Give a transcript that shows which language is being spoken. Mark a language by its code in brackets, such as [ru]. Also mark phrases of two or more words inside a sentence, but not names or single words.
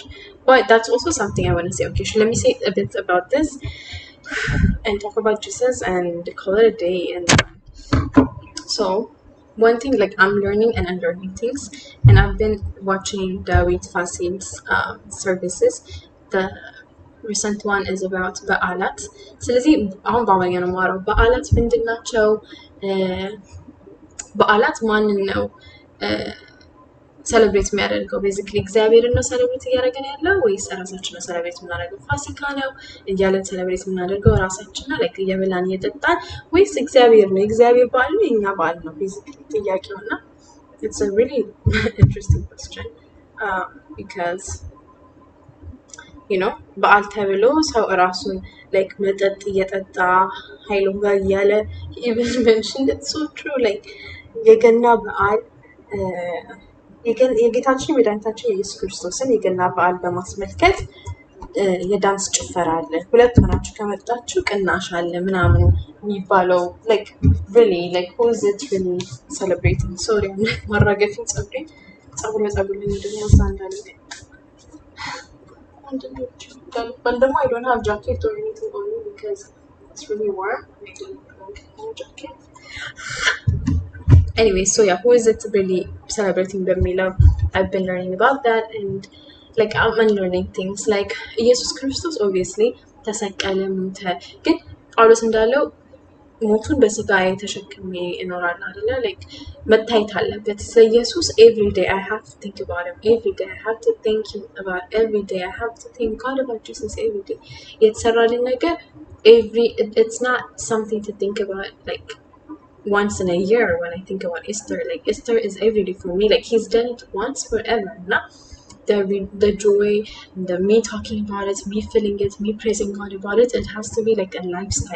[en] But that's also something I want to say. Okay, so let me say a bit about this and talk about Jesus and call it a day. And so one thing, like, I'm learning and unlearning things, and I've been watching David Fasil's services. The recent one is about [am] በዓላት ስለዚህ አሁን በአማርኛ ነው የማወራው በዓላት ምንድን ናቸው በዓላት ማንን ነው ሰለብሬት የሚያደርገው ቤዚክሊ እግዚአብሔርን ነው ሰለብሬት እያደረገን ያለው ወይስ ራሳችን ነው ሰለብሬት የምናደርገው ፋሲካ ነው እያለን ሰለብሬት የምናደርገው ራሳችን ነው ላይክ እየበላን እየጠጣን ወይስ እግዚአብሔር ነው እግዚአብሔር በዓል ነው የኛ በዓል ነው ቤዚክሊ ጥያቄውና [en] it's a really interesting question because you know [am] በዓል ተብሎ ሰው ራሱን like መጠጥ እየጠጣ ኃይሉ ጋር እያለ [en] even mentioned it's so true like [am] የገና በዓል የጌታችን የመድኃኒታችን የኢየሱስ ክርስቶስን የገና በዓል በማስመልከት የዳንስ ጭፈራ አለ ሁለት ሆናችሁ ከመጣችሁ ቅናሽ አለ ምናምን የሚባለው [en] like really like who is it really celebrating sorry [am] ማራገፊን ጸጉር እንደኛ ሳንዳለ [en] but I don't have jacket or anything on me because it's really warm. I don't have a jacket. Anyway, so yeah, who is it really celebrating the meal? I've been learning about that and like I'm unlearning things like Jesus Christus obviously [am] ተሰቀለ ሞተ ግን ጳውሎስ እንዳለው ሞቱን በስጋዬ ተሸክሜ እኖራለሁ አይደለ [en] like [am] መታየት አለበት [en] ኢየሱስ every day I have to think about him every day I have to think him about every day I have to think God about Jesus every day [am] የተሰራልን ነገር [en] it's not something to think about like once in a year when I think about Easter like Easter is every day for me like he's done it once forever not the joy, the me talking about it, me feeling it, me praising God about it, it has to be like a lifestyle.